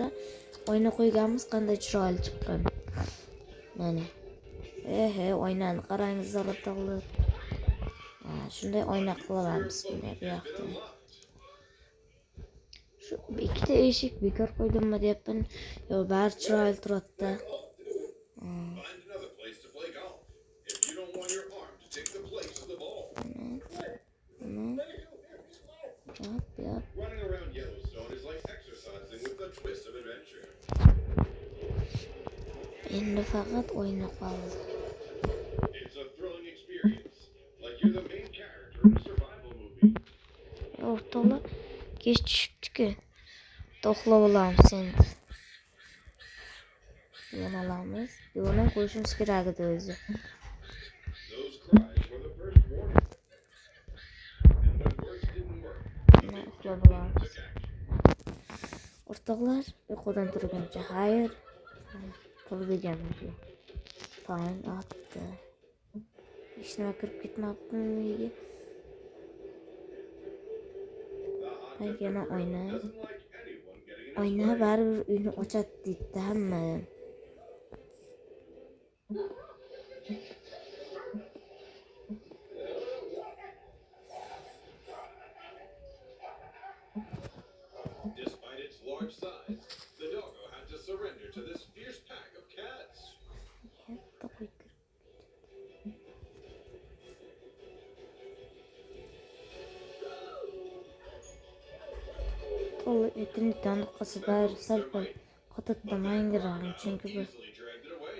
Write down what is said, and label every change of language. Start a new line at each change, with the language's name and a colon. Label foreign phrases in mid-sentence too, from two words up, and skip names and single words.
Uzbek: Oyna qo'yganmiz qanday chiroyli chiqqan. Mana. Oynani qarangiz o'rtoqlar. Shunday oyna qilaveramiz bu yoqda. Shu ikkita eshik bekor qo'ydimmi deyapman. Yo, bari chiroyli turibdi.
English: Running around Yellowstone is like exercising with a twist of adventure.
Uzbek: Endi faqat oyna qoldi.
English: It's a thrilling experience, like you're the main character of a survival movie.
Uzbek: O'rtoqlar kech tushibdi-ku. To'xlab olamiz endi. Yana olamiz. Yo'lni qo'yishimiz kerak edi o'zi.
English: Those cries were the first warning. And when words didn't work,
Uzbek: To'xlab olamiz. O'rtoqlar, uyqudan turguncha xayr. Turganimcha. Tong otdi. Hech nima kirib ketmabdimi uyga? Yana oyna. Oyna baribir uyni ochadi deydi hamma.
English: despite its large size, the doggo had to surrender to this fierce pack of cats.
Uzbek: To'g'ri, internetdan qilsa bari sal-pal qattiqdan yangraydi, chunki bu
English: Easily dragged it away.